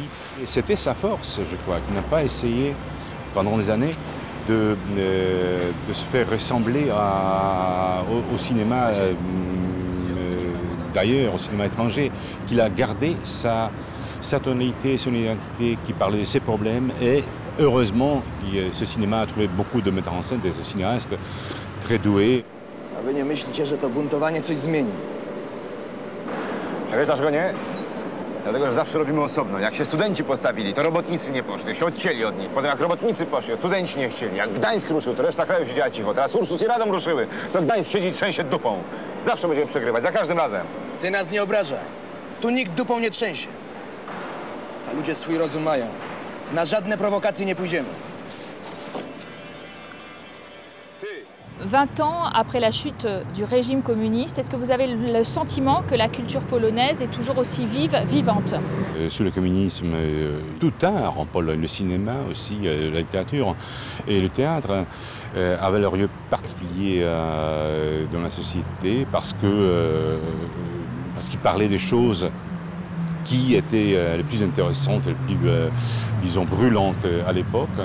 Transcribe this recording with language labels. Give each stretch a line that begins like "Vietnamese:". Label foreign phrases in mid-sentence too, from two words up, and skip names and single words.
French: C'était sa force, je crois, qu'il n'a pas essayé pendant des années de se faire ressembler au cinéma d'ailleurs, au cinéma étranger, qu'il a gardé sa tonalité, son identité, qui parlait de ses problèmes et heureusement, ce cinéma a trouvé beaucoup de metteurs en scène, des cinéastes très doués.
Polish: A wy nie myślicie, że to buntowanie coś zmieni? Pamiętasz go, nie? Dlatego, że zawsze robimy osobno. Jak się studenci postawili, to robotnicy nie poszli, się odcięli od nich. Potem jak robotnicy poszli, studenci nie chcieli. Jak Gdańsk ruszył, to reszta kraju siedziała cicho. Teraz Ursus i Radom ruszyły, to Gdańsk siedzi i trzęsie dupą. Zawsze będziemy przegrywać, za każdym razem. Ty nas nie obrażaj. Tu nikt dupą nie trzęsie. A ludzie swój rozum mają. Na żadne prowokacje nie pójdziemy.
French: 20 ans après la chute du régime communiste, est-ce que vous avez le sentiment que la culture polonaise est toujours aussi vive, vivante? Sous le communisme, tout art en Pologne, le cinéma aussi, la littérature et le théâtre avaient leur lieu particulier dans la société parce qu'ils parlaient des choses qui étaient les plus intéressantes, les plus, disons, brûlantes à l'époque.